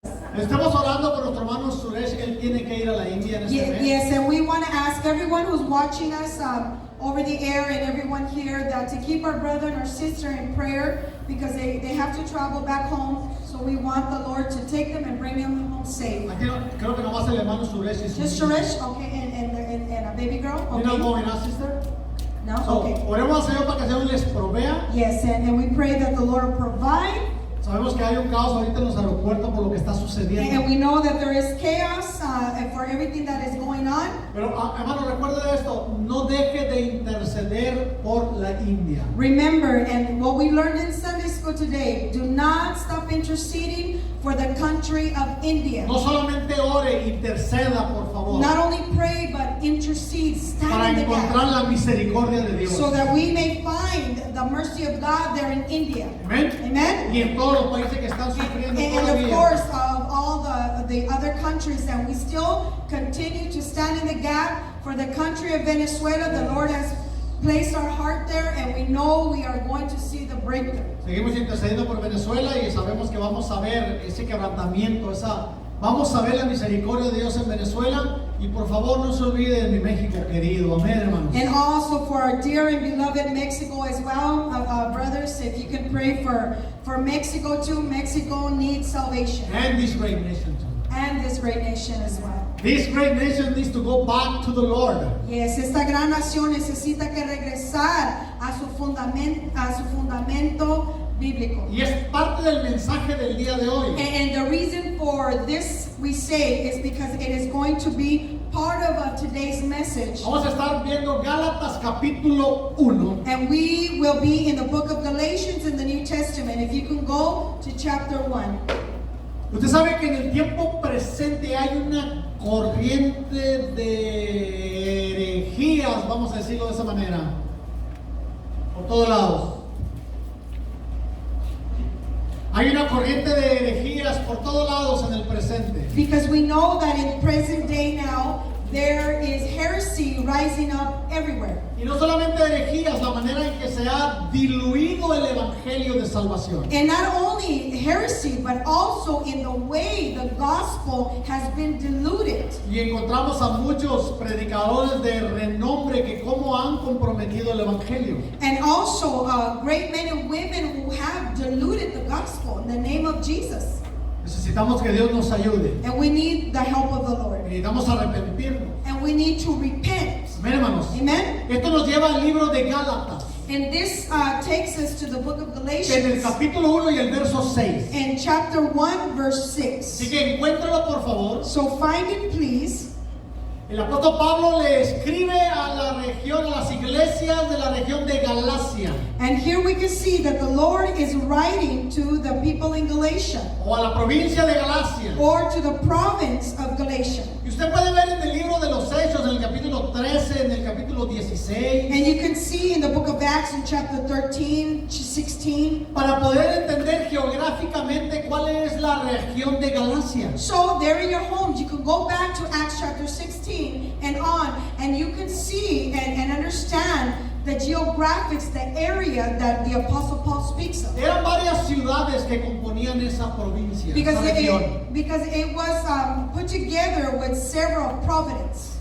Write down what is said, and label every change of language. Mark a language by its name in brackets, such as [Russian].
[Spanish] Estamos orando por nuestro hermano Suresh, que él tiene que ir a la India en este mes. [English] Yes, and we want to ask everyone who's watching us over the air and everyone here that to keep our brother and our sister in prayer because they have to travel back home. So we want the Lord to take them and bring them home safe. [Spanish] Aquí creo que nomás el hermano Suresh y su [English] Just [Spanish] niña. [English] Suresh, okay, and a baby girl, You know okay? going out, sister? No, So, okay. [Spanish] oremos al Señor para que el Señor les provea. [English] Yes, and we pray that the Lord will provide. [Spanish] Sabemos que hay un caos ahorita en los aeropuertos por lo que está [English] And [Spanish] sucediendo. [English] we know that there is chaos for everything that is going on. [Spanish] Pero hermano, recuerde esto, no deje de interceder por la India. [English] Remember, and what we learned in Sunday school today, do not stop interceding for the country of India. [Spanish] No solamente ore, interceda por favor, [English] Not only pray, but intercede, [Spanish] para [English] stand in the [Spanish] encontrar [English] gap, [Spanish] la misericordia de Dios. [English] so that we may find the mercy of God there in India. [Spanish] Amén. [English] Amen? [Spanish] Y en todos los países que están sufriendo [English] And of [Spanish] todavía. [English] course, of all the other countries, and we still continue to stand in the gap for the country of Venezuela. The Lord has placed our heart there, and we know we are going to see the breakthrough. [Spanish] Seguimos intercediendo por Venezuela y sabemos que vamos a ver ese quebrantamiento, vamos a ver la misericordia de Dios en Venezuela. Y por favor no se olvide de mi México querido. Amén, hermanos. [English] And also for our dear and beloved Mexico as well, brothers, if you can pray for Mexico too. Mexico needs salvation. And this great nation too. And this great nation as well. This great nation needs to go back to the Lord. [Spanish] Yes, esta gran nación necesita que regresar a su fundamento bíblico. Y es parte del mensaje del día de hoy. [English] And the reason for this we say is because it is going to be part of today's message. [Spanish] Vamos a estar viendo Gálatas capítulo 1. [English] And we will be in the book of Galatians in the New Testament. If you can go to chapter 1. [Spanish] Usted sabe que en el tiempo presente hay una corriente de herejías, vamos a decirlo de esa manera, por todos lados. Hay una corriente de herejías por todos lados en el presente. [English] Because we know that in present day now, there is heresy rising up everywhere. [Spanish] Y no solamente herejías, la manera en que se ha diluido el evangelio de salvación. [English] And not only heresy, but also in the way the gospel has been diluted. [Spanish] Y encontramos a muchos predicadores de renombre que cómo han comprometido el evangelio. [English] And also great men and women who have diluted the gospel in the name of Jesus. [Spanish] Necesitamos que Dios nos ayude. [English] And we need the help of the Lord. [Spanish] Necesitamos arrepentirnos. [English] And we need to repent. [Spanish] Amén, hermanos. [English] Amen? [Spanish] Esto nos lleva al libro de Gálatas, [English] And this takes us to the book of [Spanish] en el [English] Galatians [Spanish] capítulo 1 y el verso 6. [English] in chapter 1, verse 6. [Spanish] Así que encuéntralo por favor. [English] So find it, please. [Spanish] El apóstol Pablo le escribe a la región, a las iglesias de la región de Galacia, [English] And here we can see that the Lord is writing to the people in Galatia, [Spanish] o a la provincia de Galacia. [English] or to the province of Galatia. [Spanish] Y usted puede ver en el libro de los Hechos, en el capítulo 13, en el capítulo 16, [English] And you can see in the book of Acts in chapter 13, 16. [Spanish] para poder entender geográficamente cuál es la región de Galacia. [English] So there in your homes, you can go back to Acts chapter 16 and on, and you can see and understand the geographics, the area that the Apostle Paul speaks of. [Spanish] Eran varias ciudades que componían esa provincia, [English] Because [Spanish] esa región. [English] it was put together with several provinces.